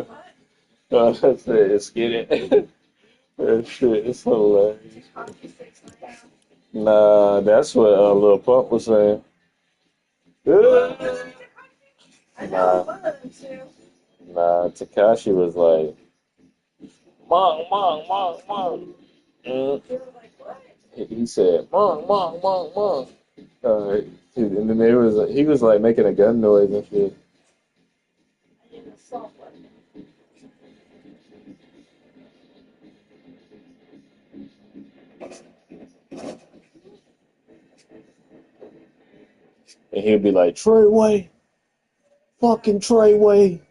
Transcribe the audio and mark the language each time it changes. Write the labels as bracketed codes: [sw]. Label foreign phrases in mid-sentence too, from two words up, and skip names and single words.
[en] No, that's it. You scared? That shit is hilarious. Nah, that's what Lil Pump was saying. Nah, nah, Takashi was like, Mong, Mong, Mong, Mong. He said, Mong, Mong, Mong, Mong. And then he was like making a gun noise and shit. And he'd be like, Treyway, fucking Treyway.